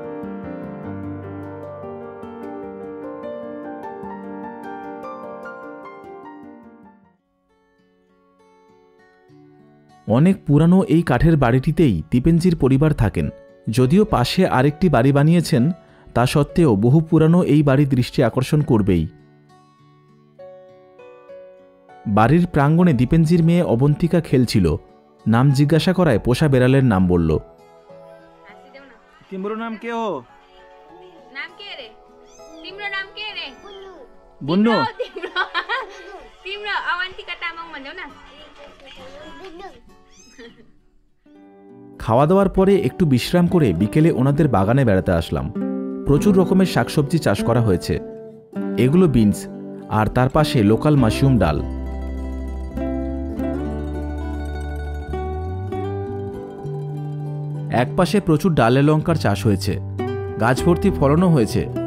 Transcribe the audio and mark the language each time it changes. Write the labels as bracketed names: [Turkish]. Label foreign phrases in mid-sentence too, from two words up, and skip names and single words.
[Bangla] অনেক পুরানো এই কাঠের বাড়িটিতেই দীপেনজির পরিবার থাকেন। যদিও পাশে আরেকটি বাড়ি বানিয়েছেন, তা সত্ত্বেও বহু পুরানো এই বাড়ি দৃষ্টি আকর্ষণ করবেই। বাড়ির প্রাঙ্গণে দীপেনজির মেয়ে অবন্তিকা খেলছিল। নাম জিজ্ঞাসা করায় পোষা বেড়ালের নাম বলল। [Nepali] तिम्रो नाम के हो? नाम के रे? तिम्रो नाम के रे? बुन्नु। तिम्रो अवन्तिका तामाङ भन्देऊ न। [Bangla] খাওয়া দাওয়ার পরে একটু বিশ্রাম করে বিকেলে ওনাদের বাগানে বেড়াতে আসলাম। প্রচুর রকমের শাকসবজি চাষ করা হয়েছে। এগুলো বিনস, আর তার পাশে [English] local mushroom [Bangla] ডাল। এক পাশে প্রচুর ডালে লঙ্কার চাষ হয়েছে, গাছ ভর্তি ফলনও হয়েছে।